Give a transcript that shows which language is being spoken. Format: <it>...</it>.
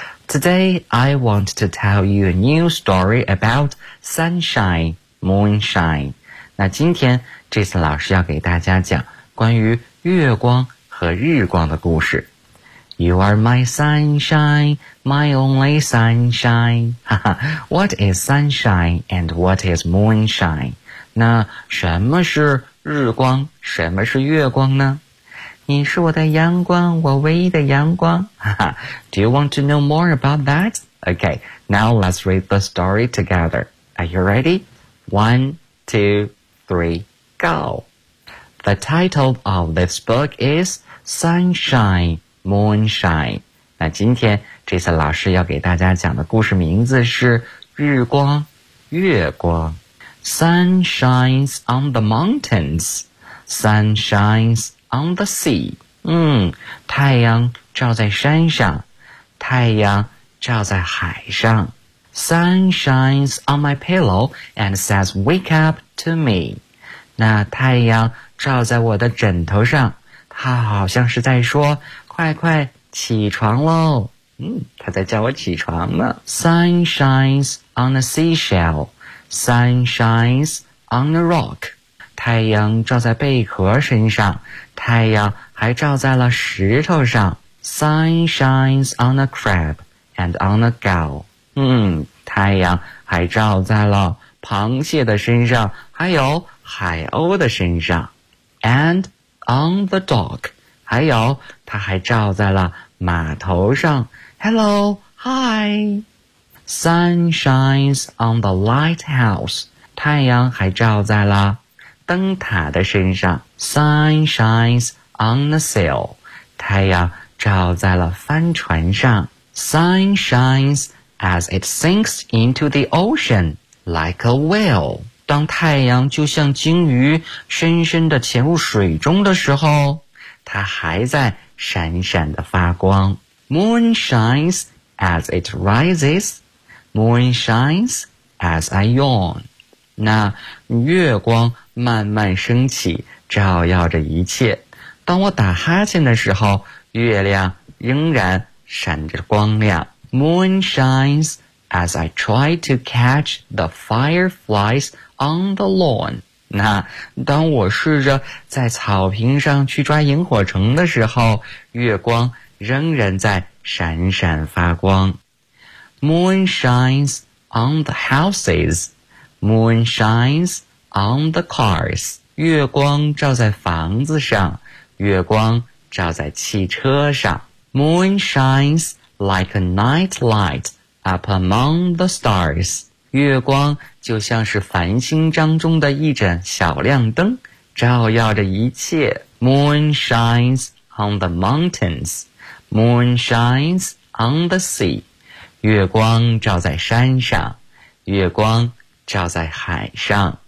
<en>Today, I want to tell you a new story about sunshine, moonshine.</en> <zh>那今天 Jason 老师要给大家讲关于月光和日光的故事。</zh> <en>You are my sunshine, my only sunshine. What is sunshine and what is moonshine?</en> <zh>那什么是日光，什么是月光呢？你是我的阳光，我唯一的阳光。</zh> <en>Do you want to know more about that? Okay, now let's read the story together. Are you ready? 1, 2, 3, go. The title of this book is Sunshine, Moonshine.</en> <zh>那今天这次老师要给大家讲的故事名字是日光，月光。</zh> <en>Sun shines on the mountains. Sun shines on the sea.</en> <zh>太阳照在山上，太阳照在海上。</zh> <en>Sun shines on my pillow and says wake up to me.</en> <zh>那太阳照在我的枕头上，它好像是在说快快起床咯。它在叫我起床呢。</zh> <en>Sun shines on a seashell. Sun shines on a rock.</en> <zh>太阳照在贝壳身上，太阳还照在了石头上。</zh> <en>Sun shines on a crab and on a gull.</en> <zh>太阳还照在了螃蟹的身上，还有海鸥的身上。</zh> <en>And on the dock.</en> <zh>还有它还照在了码头上。</zh> <en>Hello, hi. Sun shines on the lighthouse.</en> <zh>太阳还照在了灯塔的身上。</zh> <en>Sun shines on the sail.</en> <zh>太阳照在了帆船上。</zh> <en>Sun shines as it sinks into the ocean, like a whale.</en> <zh>当太阳就像鲸鱼深深地潜入水中的时候，它还在闪闪地发光。</zh> <en>Moon shines as it rises. Moon shines as I yawn.</en> <zh>那月光慢慢升起，照耀着一切。当我打哈欠的时候，月亮仍然闪着光亮。</zh> <en>Moon shines as I try to catch the fireflies on the lawn.</en> <zh>那当我试着在草坪上去抓萤火虫的时候，月光仍然在闪闪发光。</zh> <en>Moon shines on the houses. Moon shines on the cars.</en> <zh>月光照在房子上，月光照在汽车上。</zh> <en>Moon shines like a night light up among the stars.</en> <zh>月光就像是繁星当中的一盏小亮灯，照耀着一切。</zh> <en>Moon shines on the mountains. Moon shines on the sea.</en> <zh>月光照在山上，月光照在海上。</zh>